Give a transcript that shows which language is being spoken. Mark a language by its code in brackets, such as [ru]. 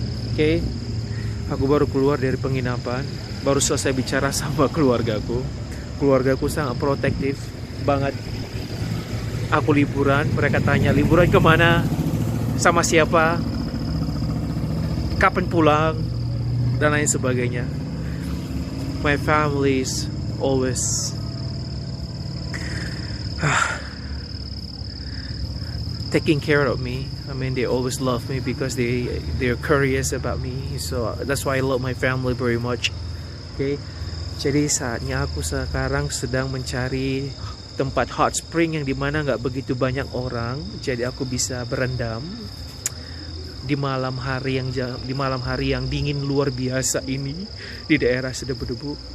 [id] Oke, aku baru keluar dari penginapan, baru selesai bicara sama keluargaku. Keluargaku sangat protektif banget. Aku liburan, mereka tanya liburan kemana, sama siapa, kapan pulang, dan lain sebagainya. [en] My family is always taking care of me. I mean, they always love me because they're curious about me. So that's why I love my family very much. [id] Okay, jadi saatnya aku sekarang sedang mencari tempat hot spring yang dimana nggak begitu banyak orang. Jadi aku bisa berendam di malam hari yang dingin luar biasa ini di daerah Sedebu-debu.